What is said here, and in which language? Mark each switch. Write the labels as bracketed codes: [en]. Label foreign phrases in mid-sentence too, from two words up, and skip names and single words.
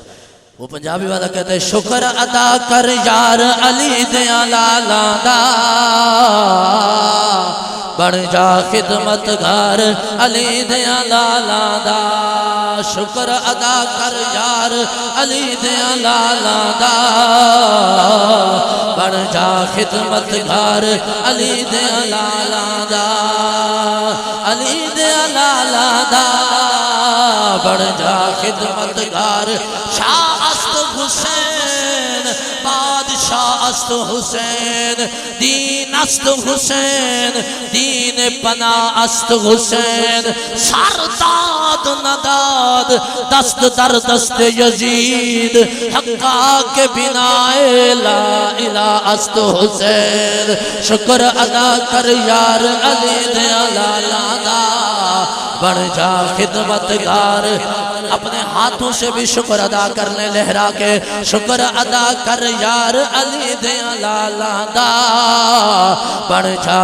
[ur] وہ پنجابی والا کہتا ہے [pa] شکر ادا کر یار علی دیاں لالا دا، بن جا خدمتگار علی دیا لالا دا شکر ادا کر یار علی دیا لالا دا بن جا خدمتگار علی دیا لالا دا علی دیا لالا دا بن جا خدمتگار [fa] شاہ است حسین بادشاہ است حسین دین است حسین دین پناہ است حسین سرداد نداد دست در دست یزید حقا کے بنا لا الہ است حسین [pa] شکر ادا کر یار علی دیا لالا دا بن جا خدمتگار [ur] اپنے ہاتھوں سے بھی [pa] شکر ادا کرنے لہرا کے شکر ادا کر یار علی دیا لالا دا بن جا